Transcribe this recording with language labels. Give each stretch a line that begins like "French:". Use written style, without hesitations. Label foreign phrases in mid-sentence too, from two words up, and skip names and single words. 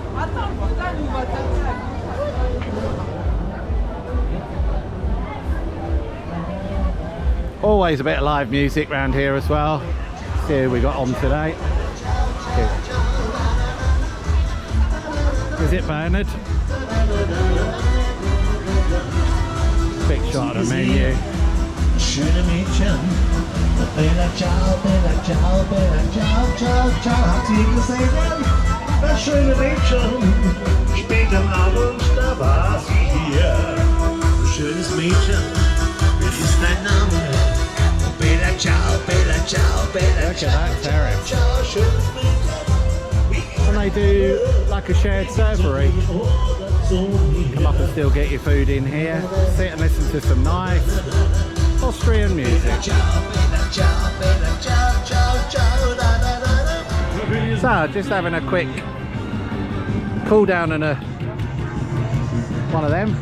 English: Always a bit of live music around here as well. See who we got on today. Is it Bernard? Big shot of the menu.
German: Schöne Mädchen,
Italian: Bella ciao, Bella ciao, Bella ciao, ciao, ciao.
German: Habt ihr gesehen? Das schöne Mädchen, spät am Abend, da war sie hier. Schönes Mädchen, wie ist dein Name?
Italian: Bella ciao, Bella ciao, Bella ciao, ciao, ciao.
German: Schönes Mädchen.
English: And they do like a shared servery. Come up and still get your food in here. Sit and listen to some nice Austrian music. So, just having a quick cool down on one of them.